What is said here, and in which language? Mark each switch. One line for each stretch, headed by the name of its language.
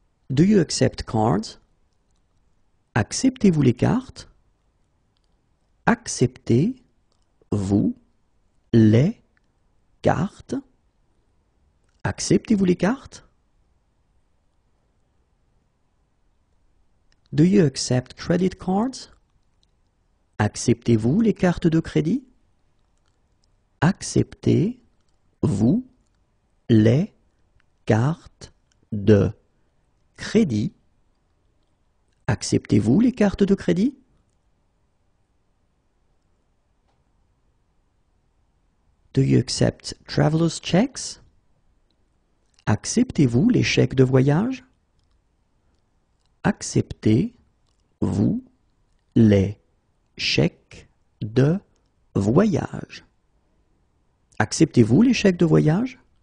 English: Do you accept cards?
French: Acceptez-vous les cartes? Acceptez-vous les cartes? Acceptez-vous les cartes?
English: Do you accept credit cards?
French: Acceptez-vous les cartes de crédit? Acceptez-vous les cartes de crédit? Acceptez-vous les cartes de crédit?
English: Do you accept traveler's checks?
French: Acceptez-vous les chèques de voyage? Acceptez-vous les chèques de voyage? Acceptez-vous les chèques de voyage?